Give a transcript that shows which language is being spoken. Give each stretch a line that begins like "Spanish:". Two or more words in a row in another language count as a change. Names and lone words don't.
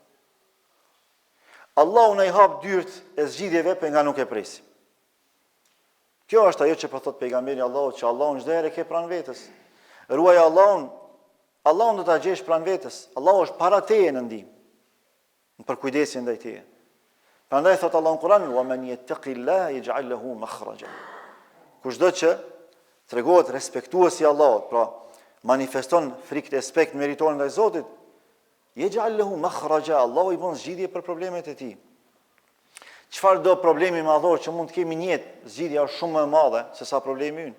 Albanian: Allahu na i hap dyert e zgjidhjeve për nga nuk e presim. Kjo është ajo që po thot pejgamberi Allahut, që Allahu çdo herë ke pranë vetes. Ruaj Allahun, Allahun do ta gjesh pranë vetes. Allahu është para teje në ndihmë, në përkujdesje ndaj teje. Prandaj thot Allahu në Kur'an:
Arabic: "ومن يتق الله يجعل له مخرجا."
Albanian: Kushdo që tregohet respektues i Allahut, pra manifeston frikë të respekt meritor ndaj Zotit,
Arabic: يجعل له مخرجا,
Albanian: Allahu i bën zgjidhje për problemet e tij. Çfarë do problemi madhor që mund të kemi në jetë, zgjidhja është shumë më e madhe se sa problemi ynë.